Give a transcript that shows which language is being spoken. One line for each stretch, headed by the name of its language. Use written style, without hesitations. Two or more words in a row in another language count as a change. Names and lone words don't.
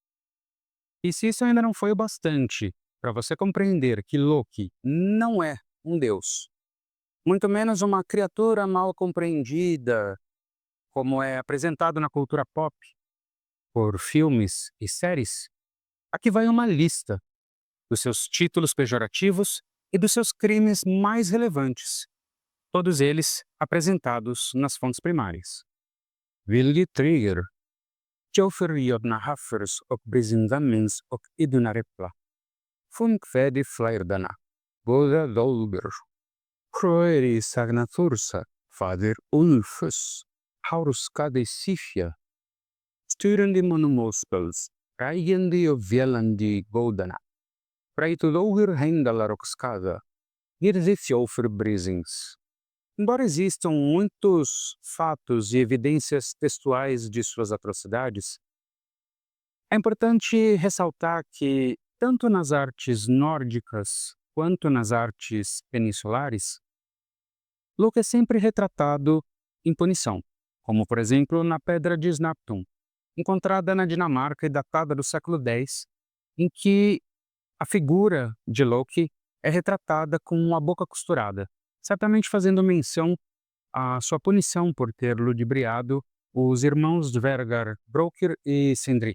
Portuguese: E se isso ainda não foi o bastante para você compreender que Loki não é um deus, muito menos uma criatura mal compreendida, como é apresentado na cultura pop, por filmes e séries, aqui vai uma lista dos seus títulos pejorativos e dos seus crimes mais relevantes, todos eles apresentados nas fontes primárias. Vilje Trigger, Jofer Jodna Haffers och Brisindamens och Idunarepla, Funkvedi Fleirdana, Boda Dolber, Croeri Sagnatursa, Fader Ulfus, Hauruskade Sifia, Sturende Monomospels, Reigende och Velandi Godana, Freituloger Hendalaroxkada, Girdifjofer Brisings. Embora existam muitos fatos e evidências textuais de suas atrocidades, é importante ressaltar que, tanto nas artes nórdicas quanto nas artes peninsulares, Loki é sempre retratado em punição, como por exemplo na Pedra de Snaptun, encontrada na Dinamarca e datada do século X, em que a figura de Loki é retratada com a boca costurada, certamente fazendo menção à sua punição por ter ludibriado os irmãos Dvergar, Brokir e Sindri.